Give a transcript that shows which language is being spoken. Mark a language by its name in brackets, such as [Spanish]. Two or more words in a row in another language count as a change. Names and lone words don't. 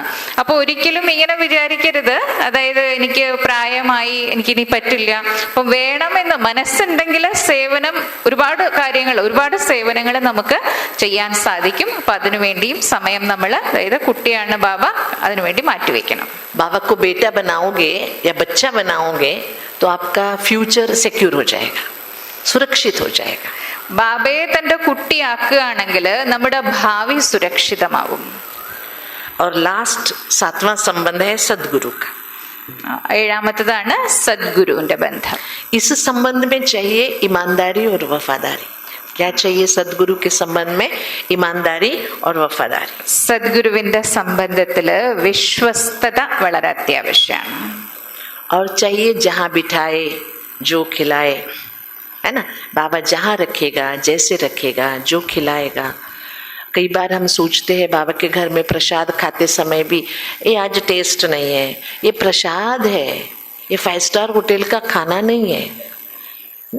[Malayalam] അപ്പൊ ഒരിക്കലും ഇങ്ങനെ വിചാരിക്കരുത്, അതായത് എനിക്ക് പ്രായമായി എനിക്കിനി പറ്റില്ല. അപ്പൊ വേണമെന്ന് മനസ്സുണ്ടെങ്കിൽ സേവനം, ഒരുപാട് സേവനങ്ങൾ നമുക്ക് ചെയ്യാൻ സാധിക്കും. അപ്പൊ അതിനുവേണ്ടിയും സമയം നമ്മൾ, അതായത് കുട്ടിയാണ് ബാബ, അതിനുവേണ്ടി മാറ്റിവെക്കണം. [Hindi] बाबा को बेटा बनाओगे या बच्चा बनाओगे तो आपका [English] future secure [Hindi] हो जाएगा, सुरक्षित हो जाएगा. [Malayalam] ബാബയെ തന്റെ കുട്ടിയാക്കുകയാണെങ്കിൽ നമ്മുടെ ഭാവി സുരക്ഷിതമാവും. [Hindi] और लास्ट 7वां संबंध है सदगुरु का. [Malayalam] 7ാമത്തേതാണ് സദ്ഗുരുവിന്റെ ബന്ധം. [Hindi] इस संबंध में चाहिए ईमानदारी और वफादारी. क्या चाहिए सदगुरु के संबंध में? ईमानदारी और वफादारी. [Malayalam] സദ്ഗുരുവിന്റെ സംബന്ധത്തില് വിശ്വസ്തത വളരെ അത്യാവശ്യമാണ്. [Hindi] और चाहिए जहाँ बिठाए जो खिलाए, है ना. बाबा जहाँ रखेगा, जैसे रखेगा, जो खिलाएगा. कई बार हम सोचते हैं बाबा के घर में प्रसाद खाते समय भी, ये आज टेस्ट नहीं है, ये प्रसाद है, ये 5 [English] star hotel [Hindi] का खाना नहीं है ना.